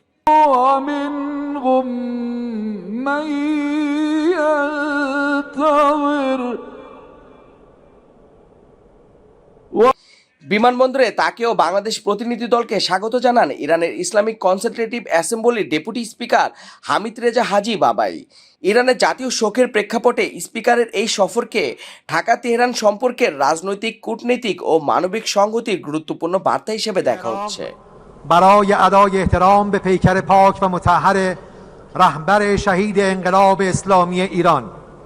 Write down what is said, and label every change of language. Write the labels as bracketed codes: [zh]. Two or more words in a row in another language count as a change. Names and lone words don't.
[bn] বিমানবন্দরে তাকেও বাংলাদেশ প্রতিনিধি দলকে স্বাগত জানান ইরানের ইসলামিক কনসালটেটিভ অ্যাসেম্বলির [en] deputy speaker [bn] হামিদ রেজা হাজি বাবাই। ইরানের জাতীয় শোকের প্রেক্ষাপটে স্পিকারের এই সফরকে ঢাকা তেহরান সম্পর্কের রাজনৈতিক, কূটনৈতিক ও মানবিক সংহতির গুরুত্বপূর্ণ বার্তা হিসেবে দেখা হচ্ছে। [fa] برای ادای احترام به پیکر پاک و مطهر رهبر شهید انقلاب اسلامی ایران